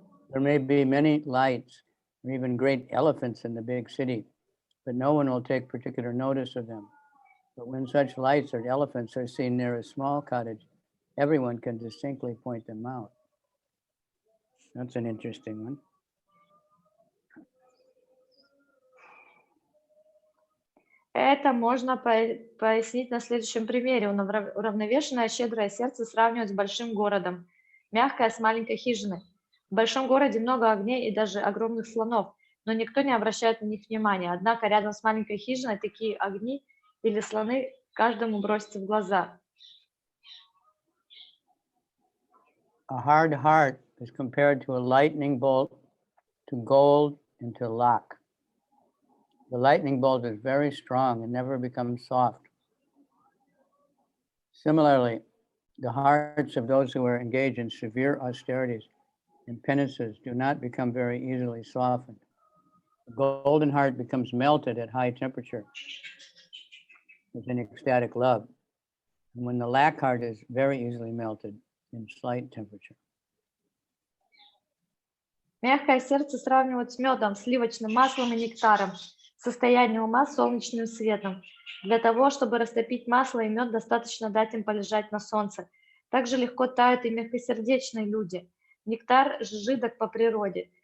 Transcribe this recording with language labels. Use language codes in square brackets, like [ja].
[en] There may be many lights or even great elephants in the big city, but no one will take particular notice of them. But when such lights or elephants are seen near a small cottage, everyone can distinctly point them out. That's an interesting one. [ru] Это можно пояснить на следующем примере. Уравновешенное, щедрое сердце сравнивают с большим городом, мягкое с маленькой хижиной. В большом городе много огней и даже огромных слонов, но никто не обращает на них внимания. Однако рядом с маленькой хижиной такие огни или слоны каждому бросятся в глаза. [en] A hard heart is compared to a lightning bolt, to gold, and to luck. The lightning bolt is very strong and never becomes soft. Similarly, the hearts of those who are engaged in severe austerities and penances do not become very easily softened. The golden heart becomes melted at high temperature within ecstatic love, and when the lack heart is very easily melted in slight temperature. [ru] Мягкое сердце сравнивают с медом, сливочным маслом и нектаром, состояние ума с солнечным светом. Для того, чтобы растопить масло и мед, достаточно дать им полежать на солнце. Также легко тают и мягкосердечные люди. Нектар жидок по природе.